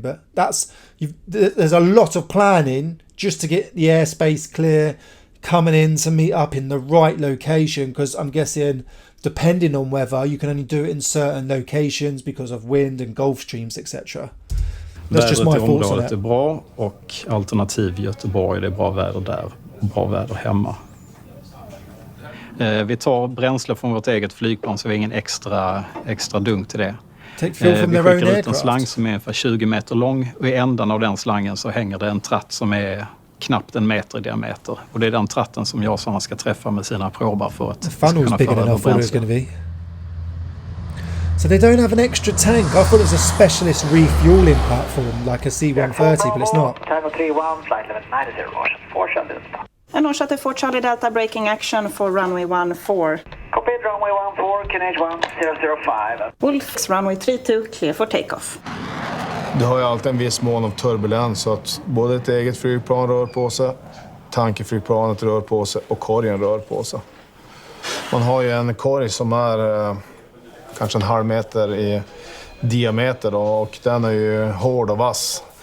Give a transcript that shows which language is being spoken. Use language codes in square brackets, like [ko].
[en] But there's a lot of planning just to get the airspace clear, coming in to meet up in the right location, because I'm guessing depending on weather you can only do it in certain locations because of wind and Gulf streams etc. That's just my thoughts on it. [sv] Är bra och alternativ Göteborg, det är bra väder där och bra väder hemma. Vi tar bränsle från vårt eget flygplan så vi har ingen extra dunk till det. Vi skickar ut en slang som är ungefär 20 meter lång och i ändan av den slangen så hänger det en tratt som är knappt 1 meter i diameter. Och det är den tratten som jag ska träffa med sina probar för att kunna föra över bränsle. [en] So they don't have an extra tank. I thought it was a specialist refueling platform like a C-130, but it's not. Tango 3-1, flight level 90, motion 4 shuttle Delta. And on shuttle 4 Charlie Delta, braking action for runway 14. Copy, runway 14, Canage 1005. Wolf, runway 32, clear for takeoff. [sv] Det har ju alltid en viss mån av turbulens så att både ett eget flygplan rör på sig, tankeflygplanet rör på sig och korgen rör på sig. Man har ju en korg som är kanske en halv meter i diameter då, och den är ju hård och vass.